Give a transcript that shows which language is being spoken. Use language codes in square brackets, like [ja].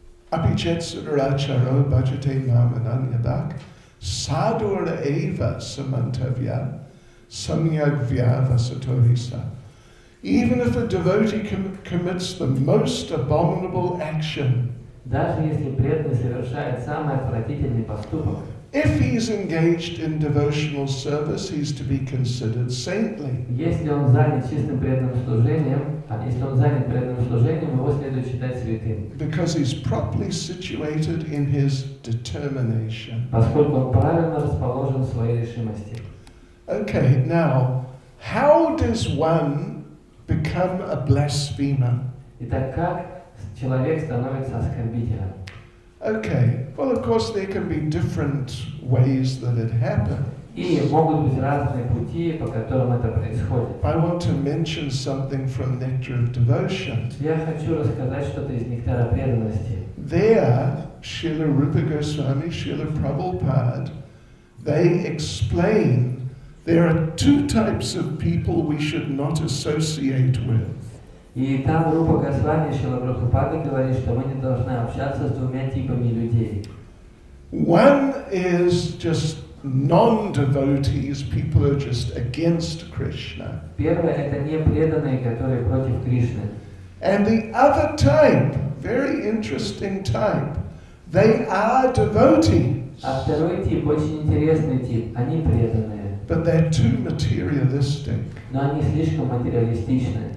[sa] Apichetsuracharo bhajate mamananyabhak sadur eva samantavya samyagvya vasatorisa. [en] Even if a devotee commits the most abominable action, [ru] Даже если преданный совершает самый отвратительный поступок, [en] if he's engaged in devotional service, he's to be considered saintly. [ru] если он занят чистым преданным служением, если он занят преданным служением, его следует считать святым, [en] Because he's properly situated in his determination. [ru] поскольку он правильно расположен в своей решимости. [en] Okay, now, how does one become a blasphemer? [ru] Итак, как человек становится оскорбителем? [en] Okay, well, of course, there can be different ways that it happens. [ru] И могут быть разные пути, по которым это происходит. [en] I want to mention something from Nectar of Devotion. [ru] Я хочу рассказать что-то из нектара преданности. [en] There, Srila Rupa Goswami, Srila Prabhupada, they explain there are two types of people we should not associate with. [ru] И там группа Госвами Шрила Прабхупада говорит, что мы не должны общаться с двумя типами людей. [en] One is just non-devotees, people who are just against Krishna. [ru] Первое — это не преданные, которые против Кришны. [en] And the other type, very interesting type, they are devotees, [ru] А второй тип, очень интересный тип, они преданные, [en] but they're too materialistic. [ru] но они слишком материалистичны.